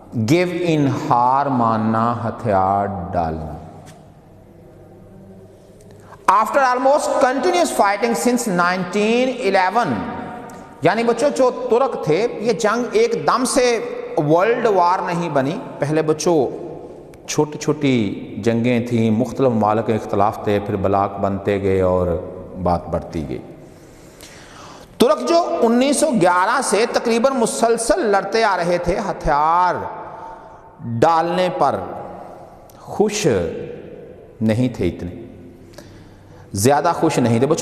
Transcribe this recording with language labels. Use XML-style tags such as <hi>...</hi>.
<en>Give in</en> <ur>ہار ماننا، ہتھیار ڈالنا.</ur> <en>After almost continuous fighting since 1911.</en> <ur>یعنی بچوں جو ترک تھے یہ جنگ ایک دم سے ورلڈ وار نہیں بنی. پہلے بچوں چھوٹی چھوٹی جنگیں تھیں، مختلف ممالک کے اختلاف تھے، پھر بلاک بنتے گئے اور بات بڑھتی گئی. ترک جو 1911 سے تقریباً مسلسل لڑتے آ رہے تھے، ہتھیار ڈالنے پر خوش نہیں تھے، اتنے زیادہ خوش نہیں تھے.</ur>